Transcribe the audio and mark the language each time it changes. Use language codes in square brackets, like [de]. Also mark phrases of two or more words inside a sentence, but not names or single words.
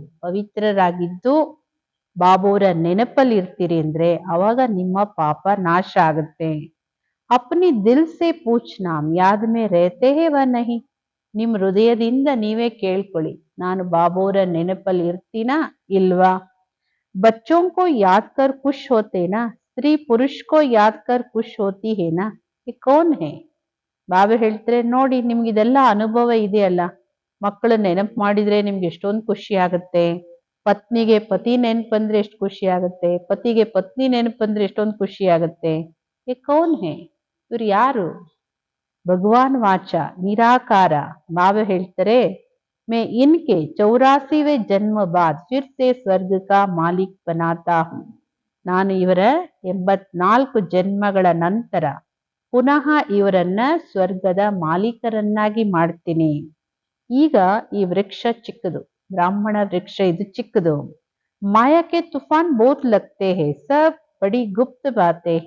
[kn] ಪವಿತ್ರರಾಗಿದ್ದು ಬಾಬೋರ ನೆನಪಲ್ಲಿ ಇರ್ತೀರಿ ಅಂದ್ರೆ ಅವಾಗ ನಿಮ್ಮ ಪಾಪ ನಾಶ ಆಗುತ್ತೆ. [hi] अपनी दिल से पूछना, याद में रहते हैं वा नहीं. [kn] ನಿಮ್ ಹೃದಯದಿಂದ ನೀವೇ ಕೇಳ್ಕೊಳ್ಳಿ, ನಾನು ಬಾಬೋರ ನೆನಪಲ್ಲಿ ಇರ್ತೀನಾ ಇಲ್ವಾ? [hi] बच्चों को याद कर खुश होते ना, स्त्री पुरुष को याद कर खुश होती है ना, ये कौन है? [kn] ಬಾಬಾ ಹೇಳ್ತಾರೆ, ನೋಡಿ ನಿಮ್ಗಿದೆಲ್ಲ ಅನುಭವ ಇದೆಯಲ್ಲ, ಮಕ್ಕಳು ನೆನಪು ಮಾಡಿದ್ರೆ ನಿಮ್ಗೆ ಎಷ್ಟೊಂದು ಖುಷಿ ಆಗುತ್ತೆ. ಪತ್ನಿಗೆ ಪತಿ ನೆನಪು ಬಂದ್ರೆ ಎಷ್ಟು ಖುಷಿ ಆಗುತ್ತೆ, ಪತಿಗೆ ಪತ್ನಿ ನೆನಪು ಬಂದ್ರೆ ಎಷ್ಟೊಂದು ಖುಷಿ ಆಗುತ್ತೆ. [hi] ये कौन है? [kn] ಇವ್ರು ಯಾರು? ಭಗವಾನ್ ವಾಚ ನಿರಾಕಾರ. ಬಾಬಾ ಹೇಳ್ತಾರೆ, [hi] मैं इनके 84वें जन्म बाद फिर से स्वर्ग का मालिक बनाता हूँ. [kn] ನಾನು ಇವರ 84 ಜನ್ಮಗಳ ನಂತರ ಪುನಃ ಇವರನ್ನ ಸ್ವರ್ಗದ ಮಾಲೀಕರನ್ನಾಗಿ ಮಾಡ್ತೀನಿ. ಈಗ ಈ ವೃಕ್ಷ ಚಿಕ್ಕದು, ಬ್ರಾಹ್ಮಣ ವೃಕ್ಷ ಇದು ಚಿಕ್ಕದು. [hi] ಮಾಯಕ್ಕೆ तूफ़ान बहुत लगते हैं, सब बड़ी गुप्त बातें हैं.